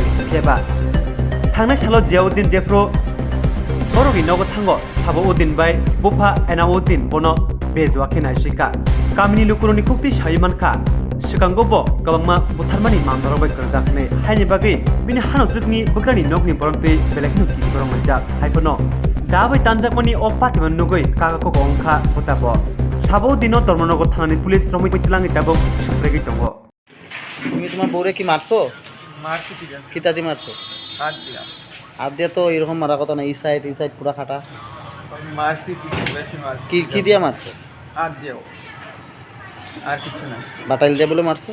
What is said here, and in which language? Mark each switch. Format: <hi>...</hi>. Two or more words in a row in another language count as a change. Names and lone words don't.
<trp>फेबा थांनाय सालाव जियाउद्दीन जेफ्रो बरगि नगो थांगो साबुद्दीन बाय बुफा एनाउद्दीन बनो बेजवाखे नायसिका गामिनि लुकुरनि खुक्ति सायमानखा सिगांगोबो गोबांमा बुथारमानि मामदारबाय करजाखने हायनि बागै बिनि हानजुगनि बग्रानि नगनि बरंतै बेलेखनि किगरं मजा हायपनो दाबाय तानजागमनि अ पातिमन नुगै कागाको गंखा बुताबो साबुद्दीनो धर्मनगर थानानि पुलिस श्रमिक मिथिलाङि दाबो सफ्रेगै दङ</trp> <bn>তুমি তোমার বউরে কি মারছো? মারছি ঠিক আছে, কিতা দিয়ে মারছো? হাত দিয়া হাত দিয়ে তো এরকম মারা কথা না, এই সাইড পুরা খাটা। মারছি কিছু বেশি মারছি। কি দিয়ে মারছো? হাত দিয়েও, আর কিছু না। বাটাইল দিয়ে বলে মারছো?</bn>